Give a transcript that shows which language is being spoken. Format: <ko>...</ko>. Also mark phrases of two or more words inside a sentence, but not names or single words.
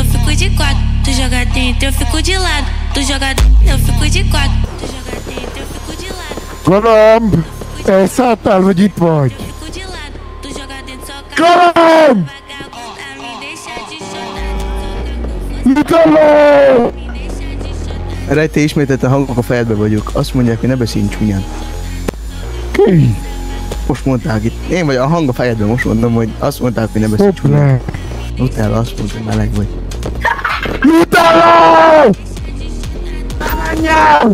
<pt>fico de quatro. Tu joga dentro, eu fico de lado. Tu joga dentro, eu fico de quatro. Tu joga dentro, eu fico de lado.</pt> <hu>Galamb! Elszálltál, vagy itt vagy?</hu> <pt>Eu fico de lado. Tu joga dentro, só</pt> <hu>Galamb!</hu> <pt>vagabunda, me deixa de chorar.</pt> <hu>Nutella!</hu> <pt>Me deixa de chorar.</pt> <hu>Rejte ismételt a hangok a fejedbe vagyok. Azt mondják, hogy ne beszélj csúnyán. Ki? Most mondták itt. Én vagy a hang a fejedben, most mondom, hogy azt mondták, hogy ne beszélj csúnyán. Hoppá! Nutella azt mondta, hogy meleg vagy. Nutella! Anyám!</hu>